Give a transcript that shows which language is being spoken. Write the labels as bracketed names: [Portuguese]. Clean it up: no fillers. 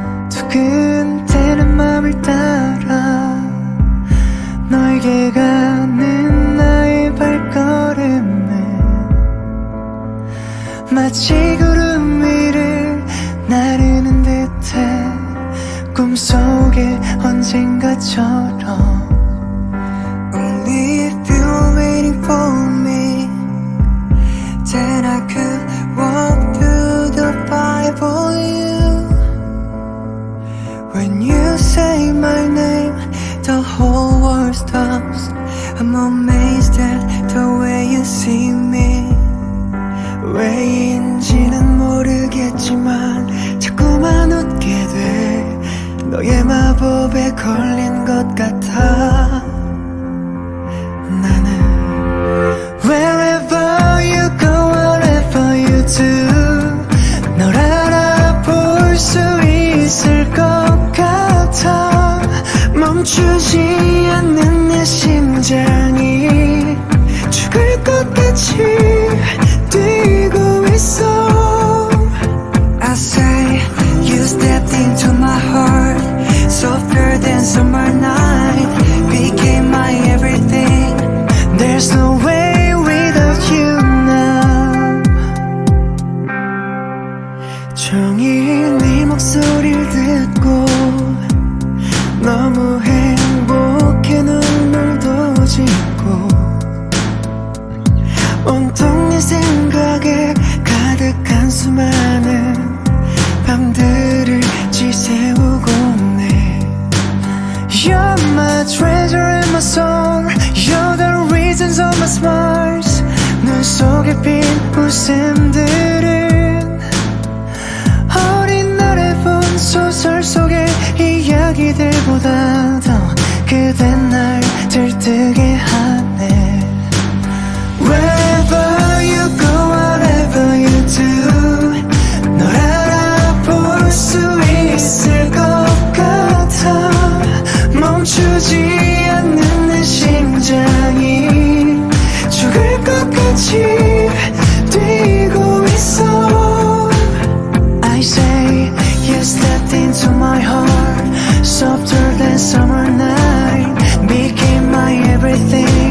[Korean] 두근대는 맘을 따라 너에게 가는 나의 발걸음은 마치 구름 위를 나르는 듯해. 꿈속에 언젠가처럼. [English] Only if you're waiting for me, then I could walk through the fire for you. When you say my name, the whole world stops. I'm amazed at the way you see me. [Korean] 왜인지는 모르겠지만 자꾸만 웃게 돼. 너의 마법에 걸린 것 같아. 나는 [English] Wherever you go, whatever you do, [Korean] 널 알아볼 수 있을 것 같아. 멈추지 않는 내 심장이 죽을 것 같이 뛰고 있어. [English] I say you stepped into my heart, softer than summer night, became my everything. There's no way without you now. [Korean] 종일 네 목소리를 듣고 너무 행복해 눈물도 짓고 온통 네 생각에 가득한 수많은 밤들을 지새우고 네. [English] You're my treasure and my song, you're the reasons of my smiles. [Korean] 눈 속에 핀 웃음들은 어린 날에 본 소설 속의 이야기들보다 더 그댄 날 들뜨게 하네. [English] Wherever you go, whatever you do, [Korean] 널 알아볼 수 있을 것 같아. 멈추지 않는 내 심장이 죽을 것 같이 뛰고 있어. [English] I say you stepped into my heart, softer than summer night, became my everything.